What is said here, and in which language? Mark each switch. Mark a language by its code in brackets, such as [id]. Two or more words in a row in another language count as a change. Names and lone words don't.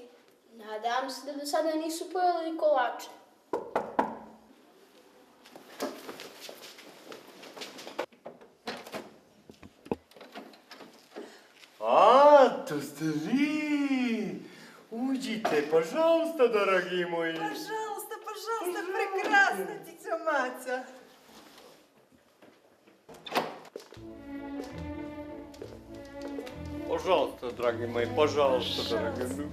[sr] Nadam se da do sada nisu pojeli kolače. A, to ste vi! Uđite, [ru] пожалуйста, дорогие мои. Пожалуйста, прекрасна [sr] cica maca. [ru] Пожалуйста, дорогие мои, пожалуйста, дорогие мои.